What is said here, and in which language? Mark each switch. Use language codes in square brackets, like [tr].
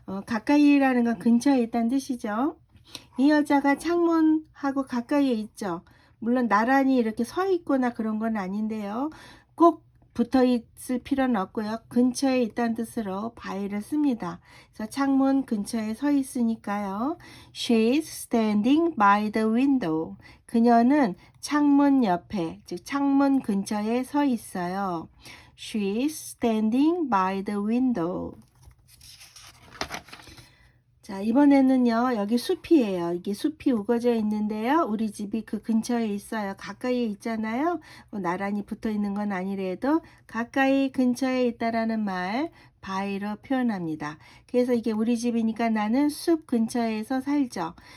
[ko] 가까이라는 건 근처에 있다는 뜻이죠. 이 여자가 창문하고 가까이에 있죠. 물론 나란히 이렇게 서 있거나 그런 건 아닌데요. 꼭 붙어 있을 필요는 없고요. 근처에 있다는 뜻으로 by를 씁니다. 그래서 창문 근처에 서 있으니까요. [en] She's standing by the window. [ko] 그녀는 창문 옆에, 즉 창문 근처에 서 있어요. [en] She's standing by the window. [ko] 자, 이번에는요, 여기 숲이에요. 이게 숲이 우거져 있는데요. 우리 집이 그 근처에 있어요. 가까이에 있잖아요. 나란히 붙어 있는 건 아니래도 가까이 근처에 있다라는 말, by로 표현합니다. 그래서 이게 우리 집이니까 나는 숲 근처에서 살죠.